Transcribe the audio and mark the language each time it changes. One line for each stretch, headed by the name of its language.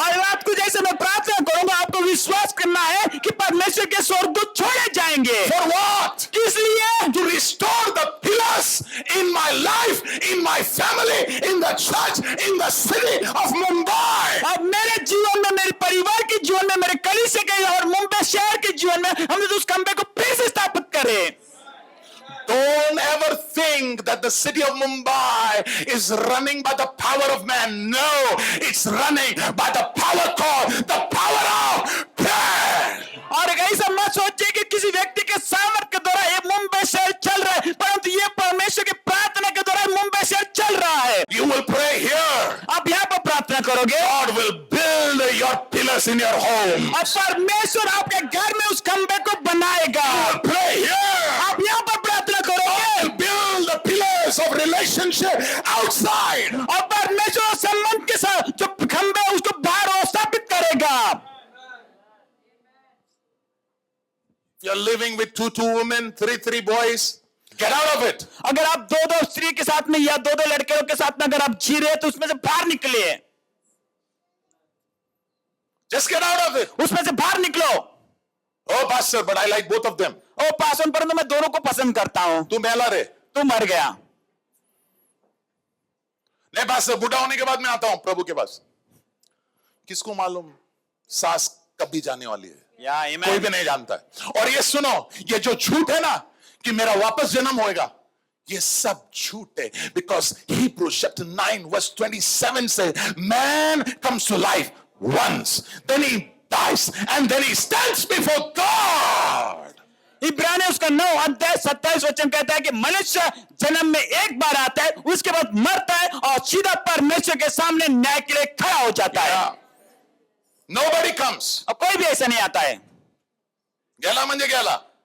Hindi: और रात को जैसे मैं प्रार्थना करूंगा, आपको विश्वास करना है कि परमेश्वर के स्वर्गदूत छोड़े जाएंगे।
English: For what?
Hindi: किस लिए?
English: To restore the pillars in my life, in my family, in the church, in the city of Mumbai.
Hindi: अब मेरे जीवन में, मेरे परिवार के जीवन में, मेरे कलीसिया के और मुंबई शहर के जीवन में हम उस खंबे को फिर से स्थापित करें।
English: Don't ever think that the city of Mumbai is running by the power of man. No, it's running by the power called the power of prayer.
Hindi: और ऐसा मत सोचिए कि किसी व्यक्ति के सामर्थ्य के द्वारा ये मुंबई शहर चल रहा है, परंतु ये परमेश्वर की प्रार्थना के द्वारा मुंबई शहर चल रहा है।
English: You will pray here.
Hindi: आप यहाँ पर प्रार्थना करोगे,
English: God will build your pillars in your home.
Hindi: और परमेश्वर आपके घर में उस खंबे को बनाएगा।
English: You will pray here.
Hindi: आप यहाँ पर प्रार्थना करोगे,
English: God will build the pillars of relationship outside.
Hindi: और परमेश्वर संबंध के साथ जो खंबे है उसको बाहर स्थापित करेगा।
English: You're living with two women, three boys. Get out of it.
Hindi: अगर आप दो स्त्री के साथ में या दो लड़कियों के साथ में अगर आप जी रहे हैं, तो उसमें से बाहर निकलिए।
English: Just get out of it.
Hindi: उसमें से बाहर निकलो।
English: Oh, pastor, but I like both of them.
Hindi: ओ पासन, परंतु मैं दोनों को पसंद करता हूं।
Marathi: तू मेला रे।
Hindi: तू मर गया। नहीं पास्टर, बूढ़ा होने के बाद मैं आता हूं प्रभु के पास। किसको मालूम सास कब भी जाने वाली है? कोई भी नहीं जानता है। और ये सुनो, ये जो झूठ है ना कि मेरा वापस जन्म होएगा, ये सब झूठ है।
English: Because Hebrews chapter 9 verse 27 says, man comes to life once, then he dies, and then he stands before God.
Hindi: इब्रानी उसका 9 अध्याय 27 वचन कहता है कि मनुष्य जन्म में एक बार आता है, उसके बाद मरता है और सीधा परमेश्वर के सामने न्याय के लिए खड़ा हो जाता है।
English: Nobody comes.
Hindi: और कोई भी ऐसा नहीं आता है।
Marathi: गेला म्हणजे गेला।